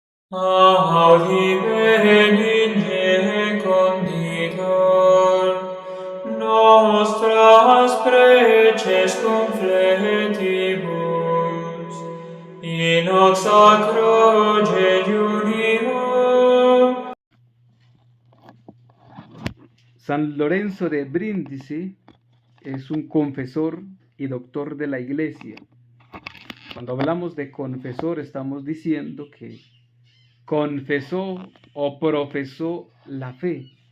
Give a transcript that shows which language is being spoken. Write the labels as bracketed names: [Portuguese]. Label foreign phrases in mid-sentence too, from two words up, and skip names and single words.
[Latin] Audi benigne conditor, nostras preces confletibus, in hoc sacro jejunio. [Spanish] San Lorenzo de Brindisi es un confesor y doctor de la Iglesia. Cuando hablamos de confesor, estamos diciendo que confesó o profesó la fe.